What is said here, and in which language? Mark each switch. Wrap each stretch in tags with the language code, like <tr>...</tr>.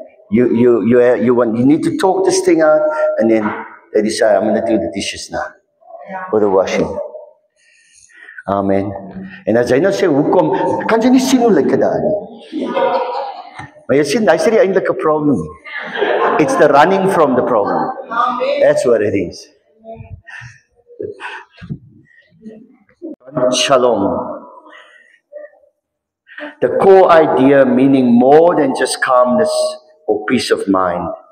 <en>You need to talk this thing out, and then they decide, I'm going to do the dishes now, or the washing. Amen.</en> <af>En as jy nou sê, hoekom, kan jy nie sien hoe lyk dit daar nie? Maar jy sien, dis nie eintlik 'n probleem nie.</af> <en>It's the running from the problem. That's what it is. Shalom. The core idea meaning more than just calmness or peace of mind.</en>